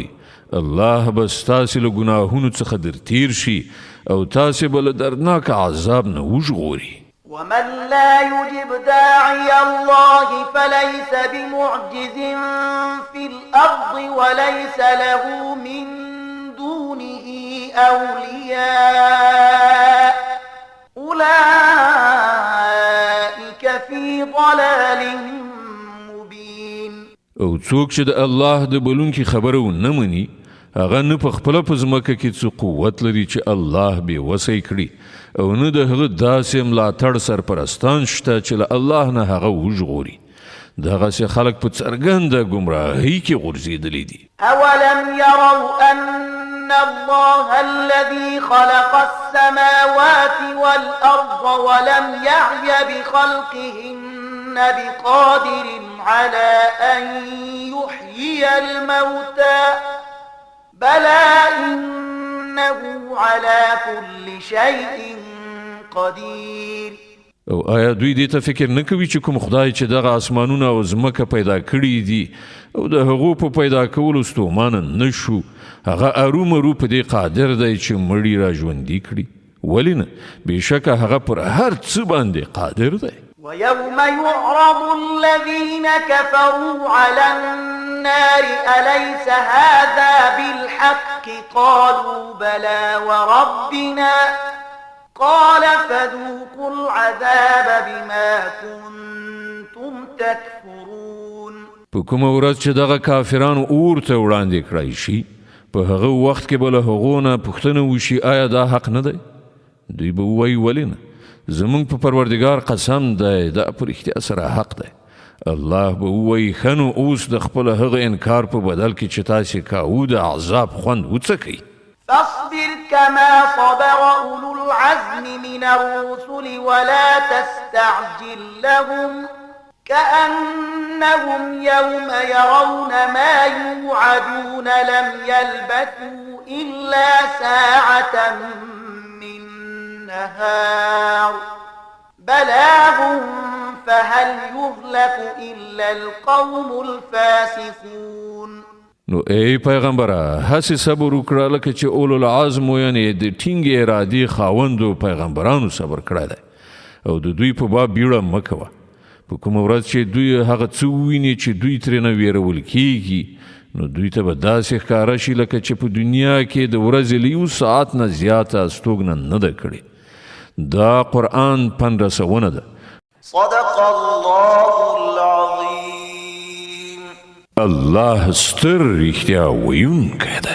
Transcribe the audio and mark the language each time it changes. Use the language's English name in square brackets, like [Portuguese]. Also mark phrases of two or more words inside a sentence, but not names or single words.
[Pashto] الله به ستاسې له ګناهونو څخه در تیر شي او تاسې به له دردناک عذاب نه وژغوري. [Arabic] ومن لا يجب داعي الله فليس بمعجز في الأرض وليس له من دونه أولياء أولئك في ضلال مبين. [Pashto] او څوک چې د الله د بلونکي خبره ونه مني هغه نه په خپله په ځمکه کې څه قوت لري چې الله بې وسی کړي او نه د هغه داسې ملاتړ سرپرستان شته چې له الله نه هغه وژغوري. دغسې خلک په څرګنده ګمراهۍ کې غورځېدلي دي. [Arabic] أولم يروا أن الله الذي خلق السماوات والأرض ولم يعي بخلقهن بقادر على أن يحيي الموتى بلى إنه على كل شيء قدير. [Pashto] او آیا دوی دې ته فکر نه کوي چې کوم خدای چې دغه اسمانونه او ځمکه پیدا کړي دي او د هغو په پیدا کولو ستومانه نه شو هغه ارومرو په دې قادر دی چې مړي را ژوندي کړي؟ ولې نه؟ بېشکه هغه پر هر څه باندې قادر دی. [Arabic] ويوم يعرض الذين كفروا على النار أليس هذا بالحق قالوا بلى وربنا قال فذوقوا العذاب بما كنتم تكفرون. [Pashto] په کومه ورځ چې دغه کافرانو اور ته وړاندې کړای شي په هغه وخت کې به له هغو نه پوښتنه وشي آیا دا حق نه دی؟ دوی به ووایي ولې نه؟ زمونږ په پروردګار قسم دی دا په رښتیا سره حق دی. الله به ووایي ښه نو اوس د خپل هغه انکار په بدل کې چې تاسې کاوه د عذاب خوند وڅکئ. [Arabic] فاصبر كما صبر أولو العزم من الرسل ولا تستعجل لهم كأنهم يوم يرون ما يوعدون لم يلبثوا إلا ساعة من نهار بلاغ فهل يهلك إلا القوم الفاسقون. [Pashto] نو ای پیغمبره هسې صبر وکړه لکه چې [Arabic] اولو العزم [Pashto] یعنې د ټینګې ارادې خاوندو پیغمبرانو صبر کړی دی او د دوی په باب بیړه مه کوه. په کومه ورځ چې دوی هغه څه وویني چې دوی ترېنه ویرول کیږي نو دوی ته به داسې ښکاره شي لکه چې په دنیا کې د ورځې له یو ساعت نه زیاته استوګنه نه ده کړې. دا قرآن پند رسونه ده. [Arabic] صدق الله العظيم. [Pashto] الله ستر رښتیا ویونکی دی.